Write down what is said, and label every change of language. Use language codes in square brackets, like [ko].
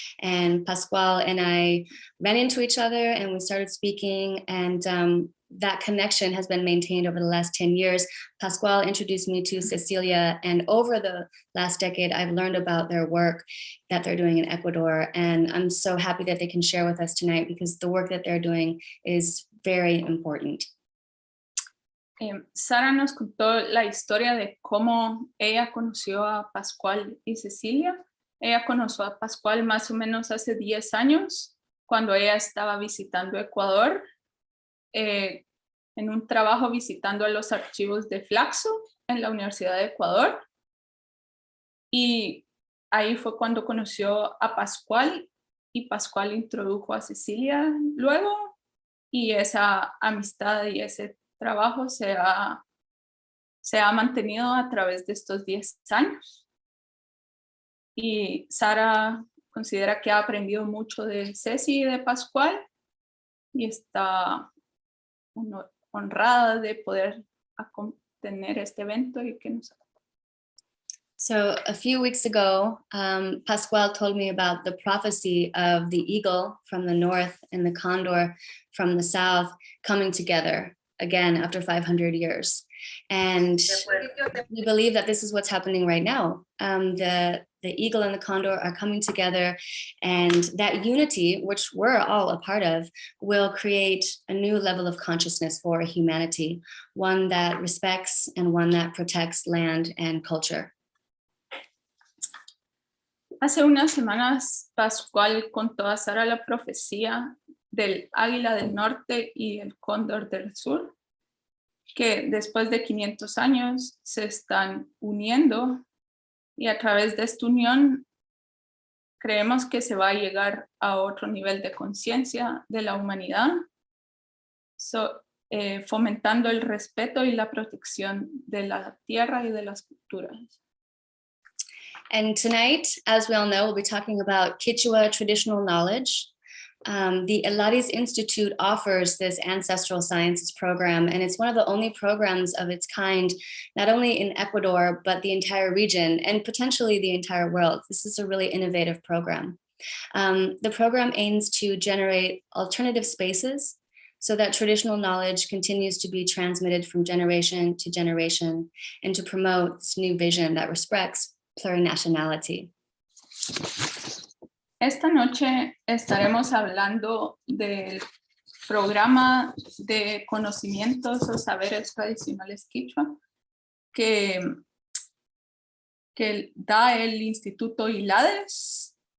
[en] And Pascual and I ran into each other and we started speaking, and that connection has been maintained over the last 10 years. Pascual introduced me to Cecilia, and over the last decade, I've learned about their work that they're doing in Ecuador. And I'm so happy that they can share with us tonight because the work that they're doing is very important. [es] Sara nos contó la historia de cómo ella conoció a Pascual y Cecilia. Ella conoció a Pascual más o menos hace 10 años, cuando ella estaba visitando Ecuador, en un trabajo visitando a los archivos de Flaxo en la Universidad de Ecuador. Y ahí fue cuando conoció a Pascual y Pascual introdujo a Cecilia luego, y esa amistad y ese trabajo se ha mantenido a través de estos 10 años. Y Sara considera que ha aprendido mucho de Ceci y de Pascual y está honrada de poder tener este evento y que nos. [en] So a few weeks ago, Pascual told me about the prophecy of the eagle from the north and the condor from the south coming together again after 500 years. And we believe that this is what's happening right now. The eagle and the condor are coming together, and that unity, which we're all a part of, will create a new level of consciousness for humanity, one that respects and one that protects land and culture. [es] Hace unas semanas, Pascual contó a Sara la profecía del águila del norte y el cóndor del sur, que después de 500 años se están uniendo, y a través de esta unión creemos que se va a llegar a otro nivel de conciencia de la humanidad, fomentando el respeto y la protección de la tierra y de las culturas. [en] And tonight, as we all know, we'll be talking about Quechua traditional knowledge. the Elades Institute offers this ancestral sciences program, and it's one of the only programs of its kind, not only in Ecuador, but the entire region and potentially the entire world. This is a really innovative program. The program aims to generate alternative spaces so that traditional knowledge continues to be transmitted from generation to generation and to promote this new vision that respects plurinationality. [es] Esta noche estaremos hablando del programa de conocimientos o saberes tradicionales quichua que da el Instituto ILADES.